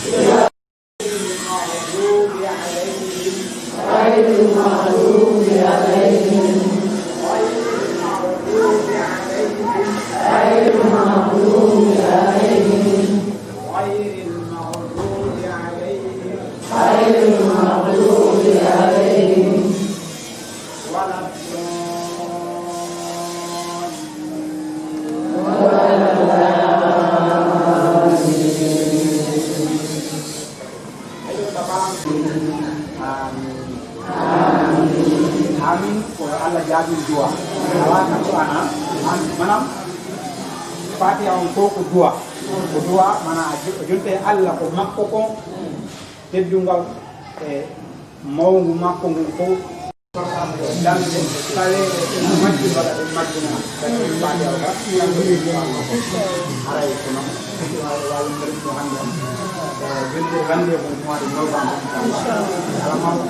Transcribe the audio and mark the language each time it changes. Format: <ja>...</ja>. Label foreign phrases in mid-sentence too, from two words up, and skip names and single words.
<ar>غير المغضوب عليهم غير المغضوب عليهم غير المغضوب عليهم غير المغضوب عليهم ولا amin ko</ar> <ff>Allah jaabi du'a ala ka to ana manam fatiha on ko du'a mana jonte Allah ko makko ko teddungal e mawngu makko ngu ko damde kale majji bala de majjina fatiha o ara ko non wala ngari ko hande jonte hande ko</ff> <fr>mois de novembre</fr> <ff>inshallah</ff>